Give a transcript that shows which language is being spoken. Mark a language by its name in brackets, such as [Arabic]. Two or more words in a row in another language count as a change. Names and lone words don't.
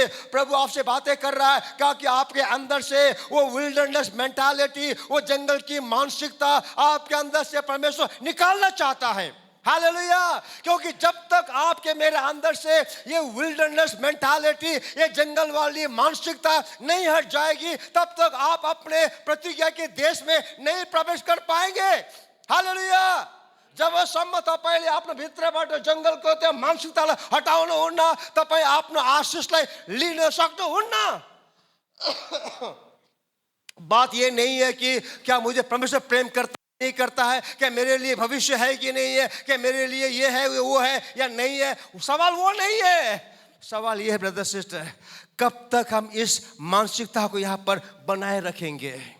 [Hindi] प्रभु आपसे बातें कर रहा है क्योंकि आपके अंदर से वो [English] wilderness mentality, [Hindi] वो जंगल की मानसिकता आपके अंदर से परमेश्वर निकालना चाहता है। हालेलुया। क्योंकि जब तक आपके मेरे अंदर से ये [English] wilderness mentality, [Hindi] ये जंगल वाली मानसिकता नहीं हट जाएगी, तब तक आप अपने प्रतिज्ञा के देश में नहीं प्रवेश कर पाएंगे। हालेलुया। [Nepali] जब सम्म तपाईले आफ्नो भित्रबाट जंगलको त्यो मानसिकतालाई हटाउनु हुन्न, तपाई आफ्नो आशीषलाई लिन सक्नुहुन्न। [Hindi] बात ये नहीं है कि क्या मुझे परमेश्वर प्रेम करता नहीं करता है, क्या मेरे लिए भविष्य है कि नहीं है, क्या मेरे लिए ये है वो है या नहीं है। सवाल वो नहीं है। सवाल यह है [English] brother sister, [Hindi] कब तक हम इस मानसिकता को यहाँ पर बनाए रखेंगे?